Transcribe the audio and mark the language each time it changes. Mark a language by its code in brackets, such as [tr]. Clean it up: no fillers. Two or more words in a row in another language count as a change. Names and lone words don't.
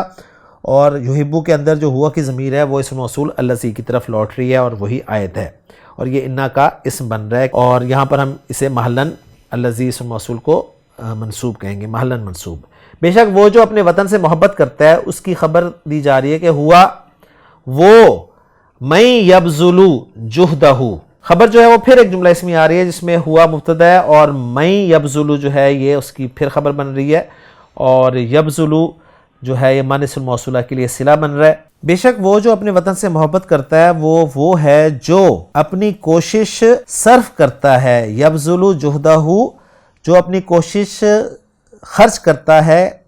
[ur] اور یحب کے اندر جو ہوا کی ضمیر ہے وہ اسم موصول الذی کی طرف لوٹ رہی ہے اور وہی عائد ہے، اور یہ انا کا اسم بن رہا ہے، اور یہاں پر ہم اسے [ar] محلن الذی [ur] اسم موصول کو منصوب کہیں گے، [ar] محلن منصوب. [ur] بے شک وہ جو اپنے وطن سے محبت کرتا ہے اس کی خبر دی جا رہی ہے کہ ہوا وہ [ar] من یبذل جہدہ. [ur] خبر جو ہے وہ پھر ایک جملہ اسمی آ رہی ہے جس میں ہوا مبتدا ہے اور [ar] من یبذل [ur] جو ہے یہ اس کی پھر خبر بن رہی ہے، اور یبذل جو ہے یہ من اسم موصولہ کے لیے صلہ بن رہا ہے. بے شک وہ جو اپنے وطن سے محبت کرتا ہے وہ ہے جو اپنی کوشش صرف کرتا ہے، [ar] یبذل جہدہ [ur] جو اپنی کوشش خرچ کرتا ہے.